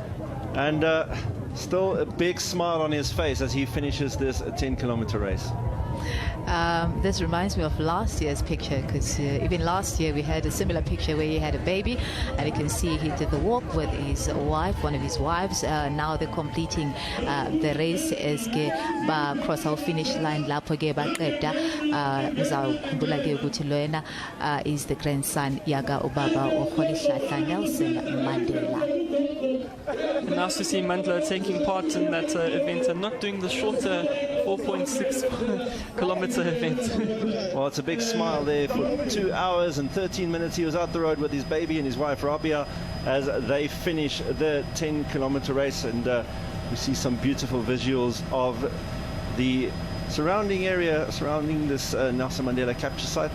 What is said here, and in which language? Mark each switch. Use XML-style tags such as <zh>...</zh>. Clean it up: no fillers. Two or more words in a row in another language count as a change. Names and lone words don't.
<en>And still a big smile on his face as he finishes this 10-kilometer race. This reminds me of last year's picture, because even last year we had a similar picture where he had a baby, and you can see he did the walk with his wife, one of his wives. Now they're completing the race as ke ba cross our finish line</en> <zu>lapho ke baqeda. Uzawukhumbula ke ukuthi loyena</zu> <en>is the grandson</en> <zu>yaga ubaba uKholihlahla Nelson Mandela.</zu> <en>And nice to see Mandela taking part in that event and not doing the shorter 4.6 kilometer event. Well, it's a big smile there. For 2 hours and 13 minutes he was out the road with his baby and his wife Rabia as they finish the 10-kilometer race, and we see some beautiful visuals of the surrounding area surrounding this Nelson Mandela capture site.</en>